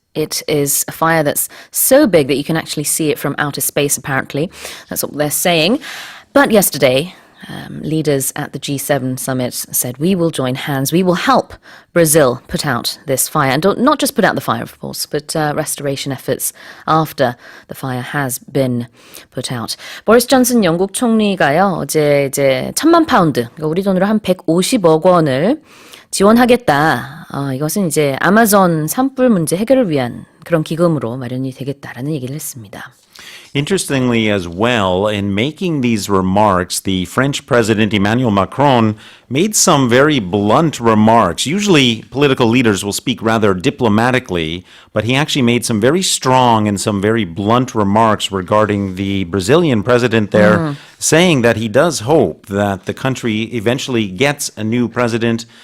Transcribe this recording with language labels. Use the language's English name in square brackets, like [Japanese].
[English] It is a fire that's so big that you can actually see it from outer space, apparently. That's what they're saying. But yesterday, leaders at the G7 summit said, we will join hands, we will help Brazil put out this fire. And not just put out the fire, of course, but restoration efforts after the fire has been put out. [Korean] 보리스 존슨 영국 총리가요, 어제 이제 1,000만 파운드, 그러니까 우리 돈으로 한 150억 원을 지원하겠다. 이것은 이제 아마존 산불 문제 해결을 위한 그런 기금으로 마련이 되겠다라는 얘기를 했습니다. [English] Interestingly as well, in making these remarks, the French President Emmanuel Macron made some very blunt remarks. Usually political leaders will speak rather diplomatically, but he actually made some very strong and some very blunt remarks regarding the Brazilian president there, saying that he does hope that the country eventually gets a new president.